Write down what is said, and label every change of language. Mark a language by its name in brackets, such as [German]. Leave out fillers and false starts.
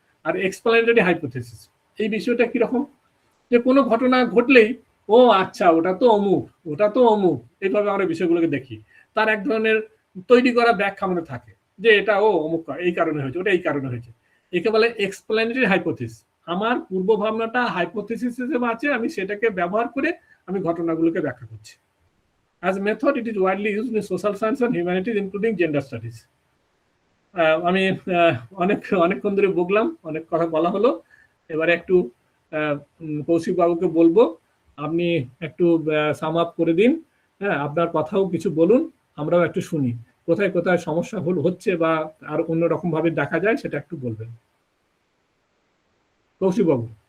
[Bangla] আর explanatory hypothesis, এই বিষয়টা কিরকম, যে কোনো ঘটনা ঘটলেই ও আচ্ছা ওটা তো অমুক, ওটা তো অমুক, এইভাবে আমরা বিষয়গুলোকে দেখি, তার এক ধরনের তৈরি করা ব্যাখ্যা আমাদের থাকে, যে এটা ও অমুক এই কারণে হয়েছে, ওটা এই কারণে হয়েছে। একে বলে এক্সপ্লেনেটরি হাইপোথিসিস। আমার পূর্ব ভাবনাটা হাইপোথিসিস হিসেবে আছে, আমি সেটাকে ব্যবহার করে আমি ঘটনাগুলোকে ব্যাখ্যা করছি। [English] As a method, it is widely used in social science and humanities, including gender studies. [Bangla] আমি অনেকক্ষণ ধরে বললাম, অনেক কথা বলা হলো, এবারে একটু কৌশিক বাবুকে বলবো আপনি একটু সাম আপ করে দিন। হ্যাঁ, আপনার কথাও কিছু বলুন, আমরাও একটু শুনি, কোথায় কোথায় সমস্যা হচ্ছে বা আর অন্যরকম ভাবে দেখা যায় সেটা একটু বলবেন কৌশিক বাবু।